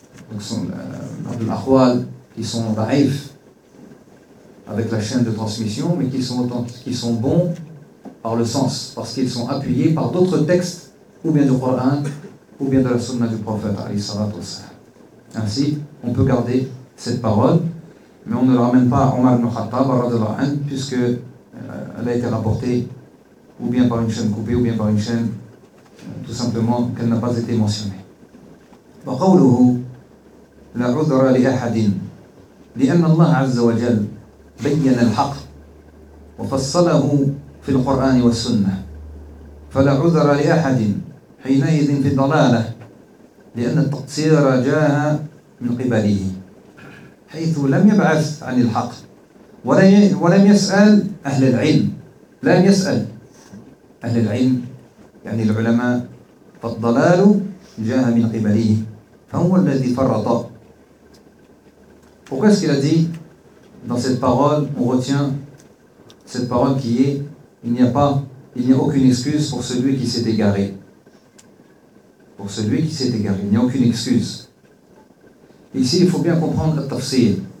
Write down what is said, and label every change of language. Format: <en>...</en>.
<fr>Donc sont de l'akhwal, qui sont da'if, avec la chaîne de transmission, mais qui sont bons par le sens, parce qu'ils sont appuyés par d'autres textes, ou bien du Coran, ou bien de la sunna du prophète. Ainsi, on peut garder cette parole, mais on ne la ramène pas à Omar ibn Khattab, puisqu'elle a été rapportée ou bien par une chaîne coupée, ou bien par une chaîne, tout simplement, qu'elle n'a pas été mentionnée.</fr> <ar>وقوله لا عذر لأحد لأن الله عز وجل بين الحق وفصله في القرآن والسنة فلا عذر لأحد حينئذ في الضلالة لأن التقصير جاء من قبله حيث لم يبعث عن الحق ولم يسأل أهل العلم لم يسأل أهل العلم يعني العلماء فالضلال جاء من قبله فهو الذي فرط.</ar> <fr>Pourquoi est-ce qu'il a dit dans cette parole, on retient cette parole qui est il n'y a aucune excuse pour celui qui s'est égaré. Pour celui qui s'est égaré, il n'y a aucune excuse. Ici, il faut bien comprendre le tafsir.</fr>